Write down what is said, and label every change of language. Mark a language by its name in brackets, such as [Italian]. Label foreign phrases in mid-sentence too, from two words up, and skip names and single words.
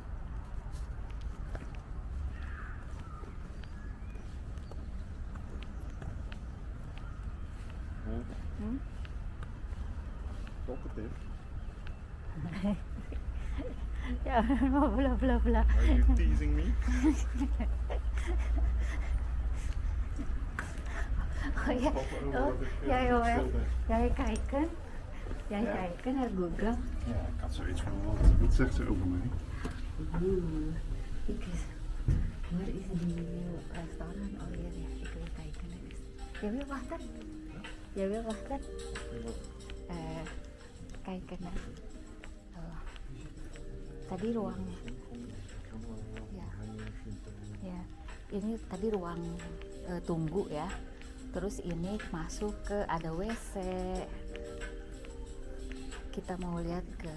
[English] Talkative. [Indonesian] Ya, bla bla bla. [English] Are you teasing me? [Dutch] Oh ja, oh, jij hoor. Jij kijken. Jij kijken naar Google. Ja, ik had zoiets van, wat zegt ze over mij? Ik is, waar is die restaurant? [Indonesian] Oh iya ya, [Dutch] ik wil kijken. Jij wil wachten? Jij wil wachten? Kijken naar. Oh. [Indonesian] Tadi ruangnya. Ya. Ya. Ini tadi ruang tunggu ya. Terus ini masuk ke ada WC. Kita mau lihat ke.